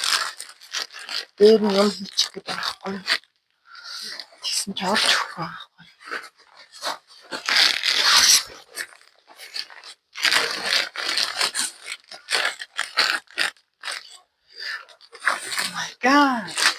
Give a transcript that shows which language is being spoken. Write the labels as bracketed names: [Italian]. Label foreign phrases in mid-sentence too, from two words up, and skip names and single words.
[Mongolian] Дээр нь юм хийчих гэдэг байхгүй. Тэгсэн ч орж өгөхгүй байхгүй. [English] Oh my god.